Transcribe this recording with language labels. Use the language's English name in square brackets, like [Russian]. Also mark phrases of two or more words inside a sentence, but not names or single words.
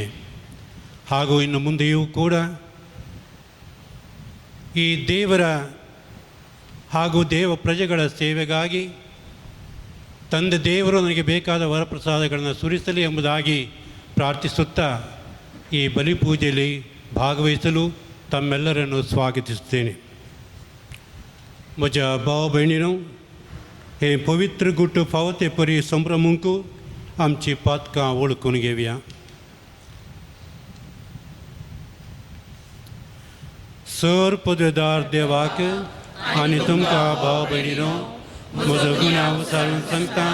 [Kannada] ಹಾಗೂ ಇನ್ನು ಮುಂದೆಯೂ ಕೂಡ ಈ ದೇವರ ಹಾಗೂ ದೇವ ಪ್ರಜೆಗಳ ಸೇವೆಗಾಗಿ ತಂದೆ ದೇವರು ನನಗೆ ಬೇಕಾದ ವರಪ್ರಸಾದಗಳನ್ನು ಸುರಿಸಲಿ ಎಂಬುದಾಗಿ ಪ್ರಾರ್ಥಿಸುತ್ತಾ ಈ ಬಲಿಪೂಜೆಯಲ್ಲಿ ಭಾಗವಹಿಸಲು ತಮ್ಮೆಲ್ಲರನ್ನೂ ಸ್ವಾಗತಿಸುತ್ತೇನೆ. [Konkani] म्हज्या भाव भयणीनो, हे पवित्र गुट फावते परी संभ्रमूंक आमची पातकां वळखून घेवया. सर पदवेदार देवाक आनी तुमकां भाव भयणीनो म्हजो गुन्यांव विचारून सांगता.